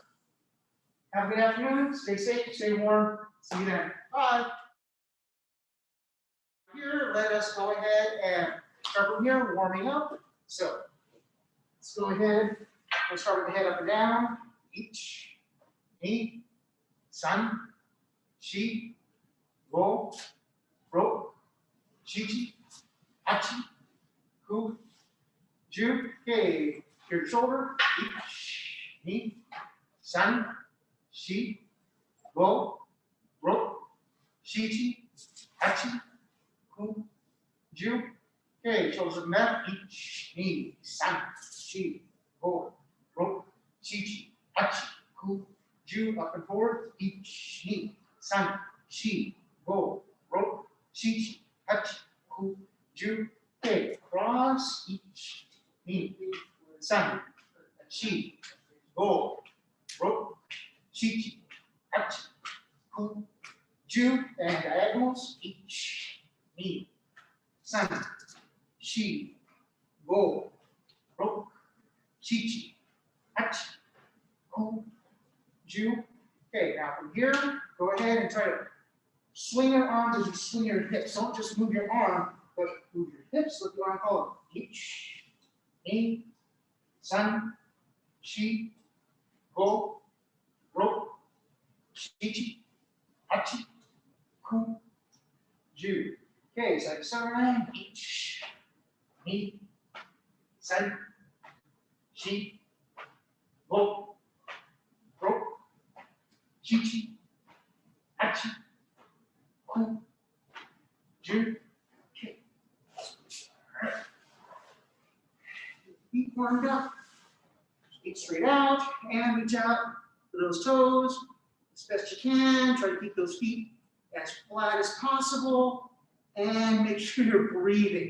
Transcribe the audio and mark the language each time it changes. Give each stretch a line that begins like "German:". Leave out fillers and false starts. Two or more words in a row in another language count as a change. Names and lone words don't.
English: So Have a good afternoon. Stay safe, stay warm. See you then. Bye. Here, let us go ahead and start from here, warming up. So let's go ahead. We'll start with the head up and down.
Japanese: Ichi, 二、三、四、五、六、七、八、九、十.
English: Okay, your shoulder.
Japanese: Ichi, 二、三、四、五、六、七、八、九、十.
English: Okay, shoulders up and down.
Japanese: Ichi, 二、三、四、五、六、七、八、九、十.
English: Up and forward.
Japanese: Ichi, 二、三、四、五、六、七、八、九、十.
English: Okay, cross.
Japanese: 一、二、三、四、五、六、七、八、九、十.
English: And diagonals.
Japanese: 一、二、三、四、五、六、七、八、九、十.
English: Okay, now from here, go ahead and try to swing your arms as you swing your hips. Don't just move your arm, but move your hips with your arm forward.
Japanese: Ichi, 二、三、四、五、六、七、八、九、十.
English: Okay, side to side.
Japanese: Ichi, 二、三、四、五、六、七、八、九、十.
English: Okay. All right. Feet warmed up. Feet straight out and reach out to those toes as best you can. Try to keep those feet as flat as possible and make sure you're breathing.